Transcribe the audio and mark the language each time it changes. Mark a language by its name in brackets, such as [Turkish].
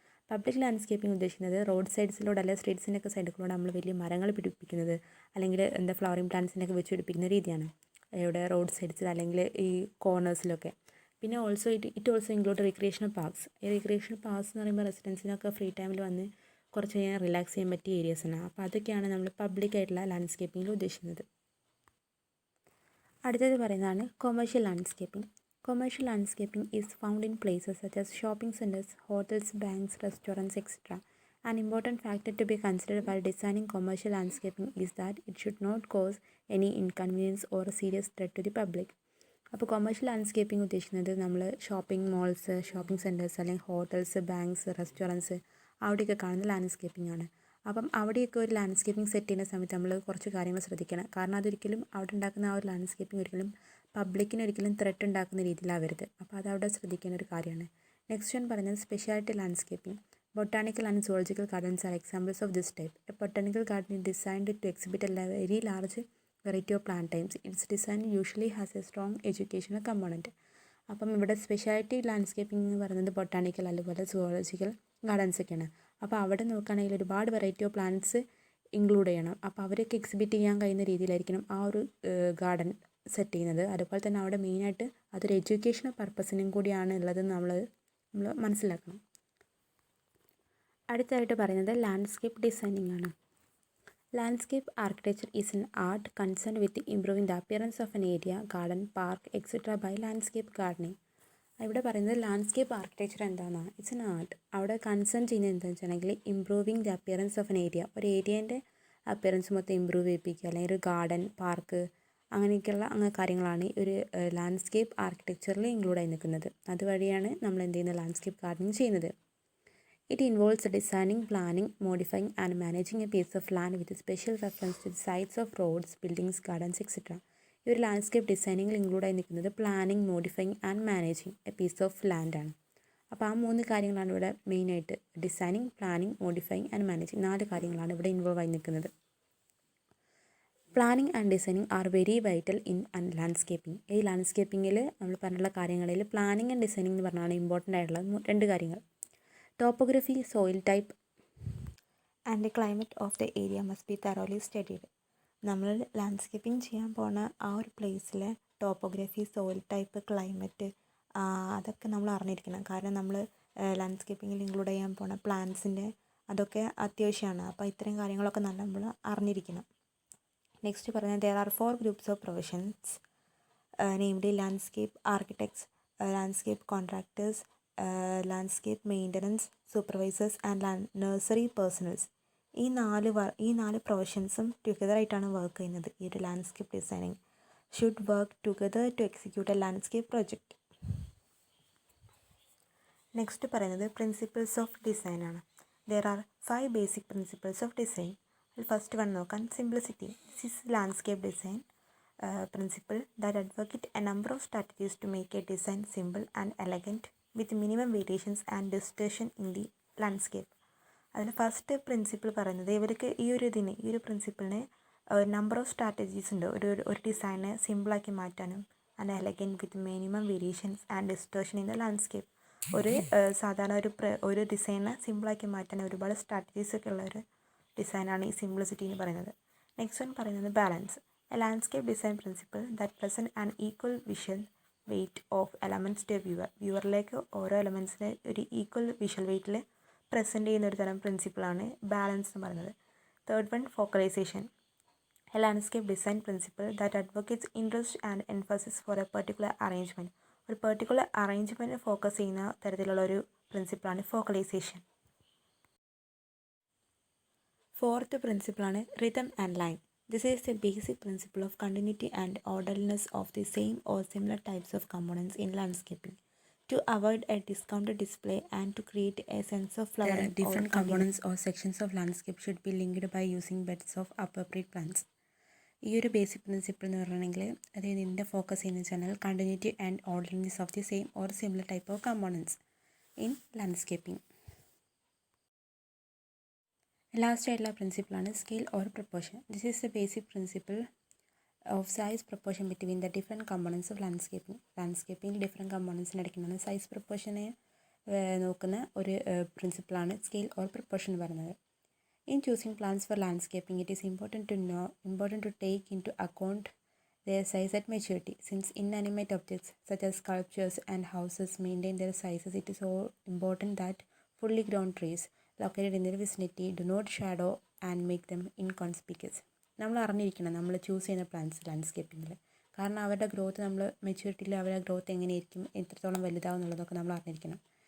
[Malayalam] Public landscaping ഉദ്ദേശിക്കുന്നത് road സൈഡ്സിലൂടെ അല്ലെങ്കിൽ സ്ട്രീറ്റ്സിൻ്റെയൊക്കെ സൈഡിലൂടെ നമ്മൾ വലിയ മരങ്ങൾ പിടിപ്പിക്കുന്നത് അല്ലെങ്കിൽ ഫ്ലവറിംഗ് പ്ലാന്റ്സിനൊക്കെ വെച്ച് പിടിപ്പിക്കുന്ന രീതിയാണ് ഇവിടെ റോഡ് സൈഡ്സിൽ അല്ലെങ്കിൽ ഈ കോർണേഴ്സിലൊക്കെ. പിന്നെ [English] It also include recreational parks. [Malayalam] ഈ റിക്രിയേഷണൽ പാർക്സ് എന്ന് പറയുമ്പോൾ റെസിഡൻസിനൊക്കെ ഫ്രീ ടൈമിൽ വന്ന് കുറച്ച് കഴിഞ്ഞാൽ റിലാക്സ് ചെയ്യാൻ പറ്റിയ ഏരിയാസാണ്. അപ്പോൾ അതൊക്കെയാണ് നമ്മൾ പബ്ലിക്കായിട്ടുള്ള ലാൻഡ്സ്കേപ്പിങ്ങിൽ ഉദ്ദേശിക്കുന്നത്. അടുത്തത് പറയുന്നതാണ് commercial landscaping. [English] Commercial landscaping is found in places such as shopping centers, hotels, banks, restaurants, etc. An important factor to be considered while designing commercial landscaping is that it should not cause any inconvenience or a serious threat to the public. [Malayalam] അപ്പോൾ commercial landscaping ഉദ്ദേശിക്കുന്നത് നമ്മൾ shopping moles, shopping centres അല്ലെങ്കിൽ hotels, banks, restaurants അവിടെയൊക്കെ കാണുന്ന landscaping ആണ്. അപ്പം അവിടെയൊക്കെ ഒരു ലാൻഡ്സ്കേപ്പിംഗ് സെറ്റ് ചെയ്യുന്ന സമയത്ത് നമ്മൾ കുറച്ച് കാര്യങ്ങൾ ശ്രദ്ധിക്കണം. കാരണം അതൊരിക്കലും അവിടെ ഉണ്ടാക്കുന്ന ആ ഒരു ലാൻഡ്സ്കേപ്പിംഗ് ഒരിക്കലും പബ്ലിക്കിന് ഒരിക്കലും ത്രെട്ട് ഉണ്ടാക്കുന്ന രീതിയിലാവരുത്. അപ്പോൾ അതവിടെ ശ്രദ്ധിക്കേണ്ട ഒരു കാര്യമാണ്. നെക്സ്റ്റ് വൺ പറയുന്നത് speciality landscaping. [English] Botanical and zoological gardens are examples of this type. A botanical garden is designed to exhibit a very large variety of plant types. Its design usually has a strong educational component. [Malayalam] അപ്പം ഇവിടെ speciality landscaping എന്ന് പറയുന്നത് botanical അതുപോലെ zoological gardens ഒക്കെയാണ്. അപ്പോൾ അവിടെ നോക്കുകയാണെങ്കിൽ ഒരുപാട് വെറൈറ്റി ഓഫ് പ്ലാന്റ്സ് ഇൻക്ലൂഡ് ചെയ്യണം. അപ്പോൾ അവരൊക്കെ എക്സിബിറ്റ് ചെയ്യാൻ കഴിയുന്ന രീതിയിലായിരിക്കണം ആ ഒരു ഗാർഡൻ സെറ്റ് ചെയ്യുന്നത്. അതുപോലെ തന്നെ അവിടെ മെയിനായിട്ട് അതൊരു എഡ്യൂക്കേഷണൽ പർപ്പസിനും കൂടിയാണ് ഉള്ളത് നമ്മൾ മനസ്സിലാക്കണം. അടുത്തായിട്ട് പറയുന്നത് ലാൻഡ്സ്കേപ്പ് ഡിസൈനിങ് ആണ്. [English] Landscape architecture is an art concern with improving the appearance of an area, garden, park etcetera by landscape gardening. [Malayalam] ഇവിടെ പറയുന്നത് ലാൻഡ്സ്കേപ്പ് ആർക്കിടെക്ചർ എന്താണെന്നാണ്. [English] It's an art. [Malayalam] അവിടെ കൺസേൺ ചെയ്യുന്നത് എന്താണെന്ന് വെച്ചിട്ടുണ്ടെങ്കിൽ [English] improving the appearance of an area, [Malayalam] ഒരു ഏരിയേൻ്റെ appearance മൊത്തം improve ചെയ്യിപ്പിക്കുക, അല്ലെങ്കിൽ ഒരു ഗാർഡൻ, പാർക്ക് അങ്ങനെയൊക്കെയുള്ള കാര്യങ്ങളാണ് ഒരു ലാൻഡ്സ്കേപ്പ് ആർക്കിടെക്ചറിൽ ഇൻക്ലൂഡ് ആയി നിൽക്കുന്നത്. അതുവഴിയാണ് നമ്മൾ എന്ത് ചെയ്യുന്നത്, ലാൻഡ്സ്കേപ്പ് ഗാർഡനിങ് ചെയ്യുന്നത്. [English] It involves designing, planning, modifying and managing a piece of land with special reference to the sites of roads, buildings, gardens, etc. [Malayalam] ഈ ഒരു ലാൻഡ്സ്കേപ്പ് ഡിസൈനിങ്ങിൽ ഇൻക്ലൂഡ് ആയി നിൽക്കുന്നത് [English] planning, modifying and managing a piece of land [Malayalam] ആണ്. അപ്പോൾ ആ 3 കാര്യങ്ങളാണ് ഇവിടെ മെയിനായിട്ട്. Designing, planning, modifying and managing 4 കാര്യങ്ങളാണ് ഇവിടെ ഇൻവോൾവ് ആയി നിൽക്കുന്നത്. [English] Planning and designing are very vital in landscaping. [Malayalam] ഈ ലാൻഡ്സ്കേപ്പിങ്ങിൽ നമ്മൾ പറഞ്ഞുള്ള കാര്യങ്ങളിൽ പ്ലാനിങ് ആൻഡ് ഡിസൈനിങ് എന്ന് പറഞ്ഞാണ് ഇമ്പോർട്ടൻ്റ് ആയിട്ടുള്ള 2 കാര്യങ്ങൾ. [English] Topography, soil type and the climate of the area must be thoroughly studied. [Malayalam] നമ്മൾ ലാൻഡ്സ്കേപ്പിംഗ് ചെയ്യാൻ പോണ ആ ഒരു പ്ലേസിലെ ടോപ്പോഗ്രഫി, സോയിൽ ടൈപ്പ്, ക്ലൈമറ്റ് അതൊക്കെ നമ്മൾ അറിഞ്ഞിരിക്കണം. കാരണം നമ്മൾ ലാൻഡ്സ്കേപ്പിങ്ങിൽ ഇൻക്ലൂഡ് ചെയ്യാൻ പോണ പ്ലാന്റ്സിൻ്റെ അതൊക്കെ അത്യാവശ്യമാണ്. അപ്പോൾ ഇത്രയും കാര്യങ്ങളൊക്കെ നമ്മൾ അറിഞ്ഞിരിക്കണം. [English] next [Malayalam] പറയുന്നത് [English] there are 4 groups of professions, namely landscape architects, landscape contractors, landscape maintenance supervisors and nursery personnels. [Malayalam] ഈ നാല് പ്രൊഫഷൻസും ടുഗദറായിട്ടാണ് വർക്ക് ചെയ്യുന്നത്. [English] ഈ ഒരു landscape designing should work together to execute a landscape project. Next [Malayalam] പറയുന്നത് [English] Principles of design ആണ്. There are 5 basic principles of design. [Malayalam] അതിൽ first one നോക്കാൻ simplicity. [English] This is landscape design principle that advocate a number of strategies to make a design simple and elegant with minimum variations and distortion in the landscape. [Malayalam] അതിൽ first principle പറയുന്നത് ഇവർക്ക് ഈ ഒരു പ്രിൻസിപ്പിളിന് number of strategies ഉണ്ട്. ഒരു ഡിസൈനെ സിമ്പിളാക്കി മാറ്റാനും [English] And elegant with minimum variations and distortion in the landscape. [Malayalam] സാധാരണ ഒരു ഡിസൈനെ സിമ്പിളാക്കി മാറ്റാൻ ഒരുപാട് സ്ട്രാറ്റജീസ് ഒക്കെ ഉള്ള ഒരു ഡിസൈനാണ് ഈ സിംപ്ലിസിറ്റി എന്ന് പറയുന്നത്. നെക്സ്റ്റ് വൺ പറയുന്നത് balance. [English] A landscape design principle that present an equal visual weight of elements to viewer. [Malayalam] വ്യൂവറിലേക്ക് ഓരോ എലമെൻറ്റ്സിനെ ഒരു ഈക്വൽ വിഷ്വൽ വെയ്റ്റിൽ പ്രസൻറ്റ് ചെയ്യുന്ന ഒരു തരം പ്രിൻസിപ്പിളാണ് ബാലൻസ് എന്ന് പറയുന്നത്. [English] Third one focalization. A landscape design principle that advocates interest and emphasis for a particular arrangement. [Malayalam] ഒരു particular arrangement focus ചെയ്യുന്ന തരത്തിലുള്ള ഒരു പ്രിൻസിപ്പിളാണ് ഫോക്കലൈസേഷൻ. Fourth പ്രിൻസിപ്പിളാണ് rhythm and line. [English] This is the basic principle of continuity and orderliness of the same or similar types of components in landscaping to avoid a discounted display and to create a sense of flowering. Different components or sections of landscape should be linked by using beds of appropriate plants. [Malayalam] ഈ ഒരു basic principle എന്ന് പറഞ്ഞിട്ടുണ്ടെങ്കിൽ അതായത് ഇതിൻ്റെ focus ചെയ്യുന്ന വെച്ചാൽ [English] Continuity and orderness of the same or similar type of components in landscaping. [Malayalam] Last ആയിട്ടുള്ള പ്രിൻസിപ്പിളാണ് [English] Scale or proportion. This is the basic principle of size proportion between the different components of landscaping. [Malayalam] Landscaping different കമ്പോണൻസിന് ഇടയ്ക്കുള്ള size പ്രൊപ്പോർഷനെ നോക്കുന്ന ഒരു പ്രിൻസിപ്പിളാണ് scale or proportion എന്ന് പറയുന്നത്. [English] In choosing plants for landscaping, it is important to take into account their size at maturity. Since inanimate objects such as sculptures and houses maintain their sizes, it is so important that fully grown trees, located in the vicinity, do not shadow and make them inconspicuous. [Malayalam] നമ്മൾ അറിഞ്ഞിരിക്കണം നമ്മൾ choose ചെയ്യുന്ന plants ലാൻഡ്സ്കേപ്പിങ്ങിൽ. കാരണം അവരുടെ growth നമ്മൾ മെച്യൂരിറ്റിയിൽ അവരുടെ growth എങ്ങനെയായിരിക്കും, എത്രത്തോളം വലുതാവും എന്നുള്ളതൊക്കെ നമ്മൾ അറിഞ്ഞിരിക്കണം.